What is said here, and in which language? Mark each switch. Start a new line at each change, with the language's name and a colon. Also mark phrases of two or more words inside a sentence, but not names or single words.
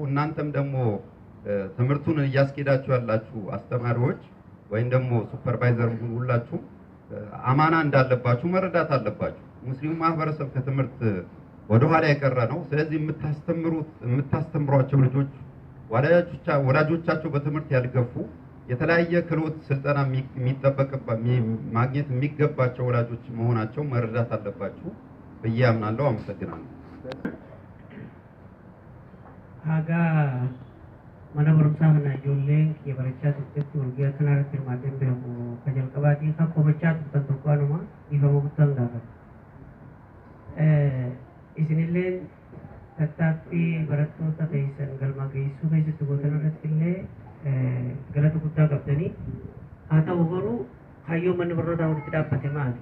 Amharic: እናንተም ደግሞ ትምህርቱን እያስኬዳችሁ ያላችሁ አስተማሪዎች ወይም ደግሞ ሱፐርቫይዘር ሁላችሁ አማና እንዳለባችሁ መረዳት አለባችሁ። ሙስሊሙ ማህበረሰብ ከትምህርት ወደ ኋላ የቀረ ነው። ስለዚህ የምታስተምሯቸው ልጆች ወላጆቻቸው በትምህርት ያልገፉ የተለያየ ክህሎት ስልጠና ማግኘት የሚገባቸው ወላጆች መሆናቸው መረዳት አለባችሁ ብዬ አምናለሁ። አመሰግናለሁ።
Oromo: አጋ mana barumsaa kana ijoolleen barachaa turtetti walgahii kana irratti hirmaatee beeku ka jalqabaatii kan qobachaa turtan tokkoonuma dhiifama guddaan gaafata. Isinilleen tattaaffii barattoota keessan galma geessuu keessatti gootan irratti illee galata guddaa qabdanii, haa ta'u garuu kaayyoo manni barnootaa walitti dhaabbate maali?